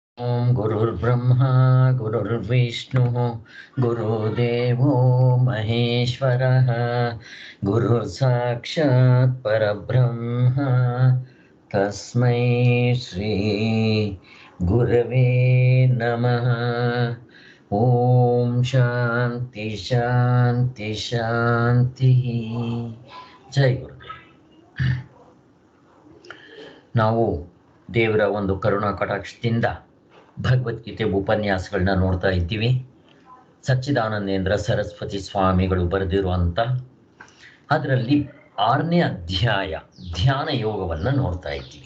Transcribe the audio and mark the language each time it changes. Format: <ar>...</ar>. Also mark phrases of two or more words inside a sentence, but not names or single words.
<sa>ओम गुरुर्ब्रह्मा गुरुर्विष्णु गुरुदेवो महेश्वरः गुरु साक्षात् परब्रह्म तस्मै श्री गुरवे नमः। ओम शांति शांति शांति। जय गुरुदेव।</sa> <kn>ನಾವು ದೇವರ ಒಂದು ಕರುಣಾ ಕಟಾಕ್ಷದಿಂದ ಭಗವದ್ಗೀತೆ ಉಪನ್ಯಾಸಗಳನ್ನ ನೋಡ್ತಾ ಇದ್ದೀವಿ. ಸಚ್ಚಿದಾನಂದೇಂದ್ರ ಸರಸ್ವತಿ ಸ್ವಾಮಿಗಳು ಬರೆದಿರುವಂಥ ಅದರಲ್ಲಿ 6ನೇ ಅಧ್ಯಾಯ ಧ್ಯಾನ ಯೋಗವನ್ನು ನೋಡ್ತಾ ಇದ್ದೀವಿ.</kn>